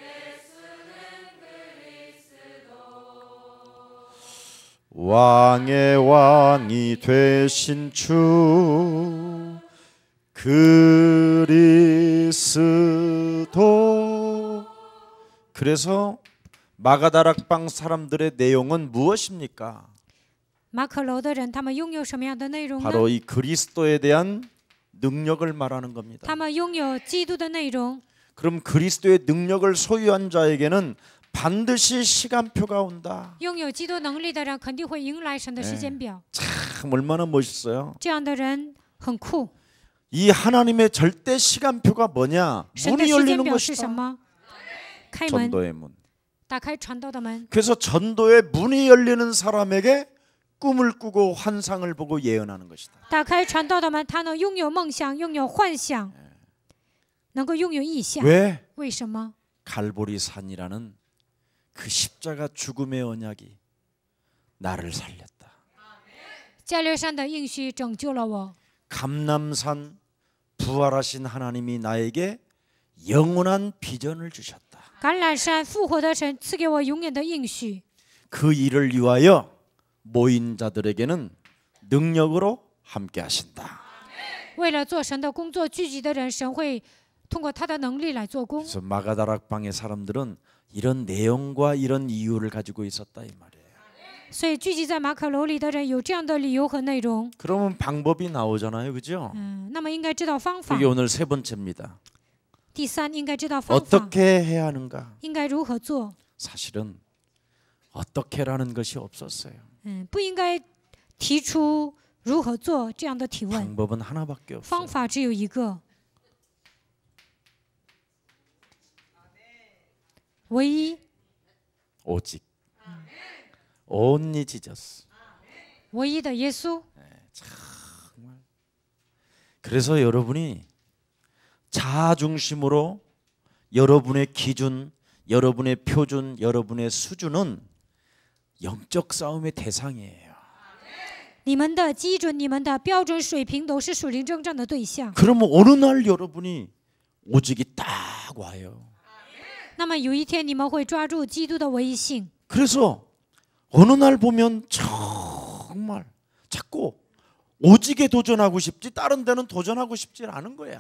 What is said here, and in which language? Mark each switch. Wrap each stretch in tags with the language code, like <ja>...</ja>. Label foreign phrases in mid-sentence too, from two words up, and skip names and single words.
<ko>왕의 왕이 되신 주 그리스도. 그래서 마가다락방 사람들의 내용은 무엇입니까?</ko> <zh>马可楼的人，他们拥有什么样的内容呢？</zh> <ko>바로 이 그리스도에 대한 능력을 말하는 겁니다.</ko> <zh>他们拥有基督的内容。</zh> <ko>그럼 그리스도의 능력을 소유한 자에게는 반드시 시간표가 온다.</ko> <zh>拥有基督能力的人，肯定会迎来神的时间表。</zh> <ko>참 얼마나 멋있어요.</ko> <zh>这样的人很酷。</zh> <ko>이 하나님의 절대 시간표가 뭐냐?</ko> <zh>神的</zh> <ko>문이</ko> <zh>时间</zh> <ko>열리는</ko> <zh>表是</zh> <ko>것이다.</ko> <zh>什么？开门，</zh> <ko>전도의 문.</ko> <zh>打开传道的门。</zh> <ko>그래서 전도의 문이 열리는 사람에게 꿈을 꾸고 환상을 보고 예언하는 것이다.</ko> <zh>打开传道的门，他能拥有梦想，拥有幻想，能够拥有意象。</zh> <ko>왜?</ko> <zh>为什么？</zh> <ko>갈보리 산이라는 그 십자가 죽음의 언약이 나를 살렸다.</ko> <zh>加略山的应许拯救了我。</zh> <ko>감람산 부활하신 하나님이 나에게 영원한 비전을 주셨다.</ko> <zh>橄榄山复活的神赐给我永远的应许，</zh> <ko>그 일을 위하여 모인 자들에게는 능력으로 함께 하신다.</ko> <zh>为了做神的工作，聚集的人，神会通过他的能力来做工。</zh> <ko>그래서 마가다락방의 사람들은 이런 내용과 이런 이유를 가지고 있었다 이 말이에요.</ko> <zh>所以聚集在马可楼里的人有这样的理由和内容。</zh> <ko>그러면 방법이 나오잖아요, 그죠?</ko> <zh>那么应该知道方法</zh> <ko>그게 。 오늘 세 번째입니다.</ko> <zh>第三，应该知道方法，</zh> <ko>어떻게 해야 하는가?</ko> <zh>应该如何做。</zh> <ko>사실은 어떻게라는 것이 없었어요.</ko> <zh>不应该提出如何做这样的提问，</zh> <ko>방법은 하나밖에 없어요.</ko> <zh>方法只有一个，唯一，</zh> <ko>오직</ko> <en>only Jesus.</en> <zh>唯一的耶稣。</zh> <ko>그래서 여러분이 자아 중심으로 여러분의 기준, 여러분의 표준, 여러분의 수준은 영적 싸움의 대상이에요.</ko> <zh>你们的基准、你们的标准水平都是属灵征战的对象。</zh> <ko>그러면 어느 날 여러분이 오직이 딱 와요.</ko> <zh>那么有一天你们会抓住基督的唯一性。</zh> <ko>그래서 어느 날 보면 정말 자꾸 오직에 도전하고 싶지 다른 데는 도전하고 싶지 않은 거야.</ko>